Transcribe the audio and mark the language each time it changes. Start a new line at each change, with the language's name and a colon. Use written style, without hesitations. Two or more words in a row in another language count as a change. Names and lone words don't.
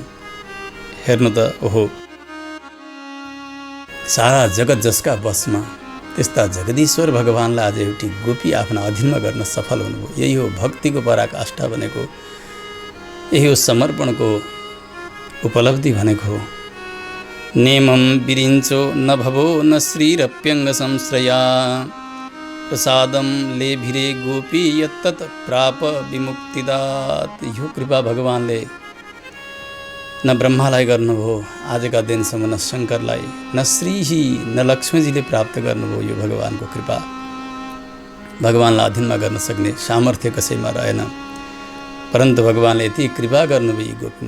Nepali: हेर्नु त, ओहो सारा जगत जसका वशमा त्यस्ता जगदीश्वर भगवानलाई आज एउटी गोपी आफ्ना अधीनमा गर्न सफल हुनुभयो। यही हो भक्तिको पराकाष्ठा भनेको, यही हो समर्पणको उपलब्धि भनेको।
Sanskrit: नेमं विरिञ्चो न भवो न श्रीरप्यङ्ग संश्रया प्रसादम लेभिरे गोपी यत्तत् प्राप विमुक्तिदात।
Nepali: यो कृपा भगवानले न ब्रह्मालाई गर्नुभयो आजका दिनसम्म, न शङ्करलाई, न श्रीही न लक्ष्मीजीले प्राप्त गर्नुभयो। यो भगवानको कृपा। भगवानलाई अधीनमा गर्न सक्ने सामर्थ्य कसैमा रहेन, परन्तु भगवानले यति कृपा गर्नुभयो गोपीमा।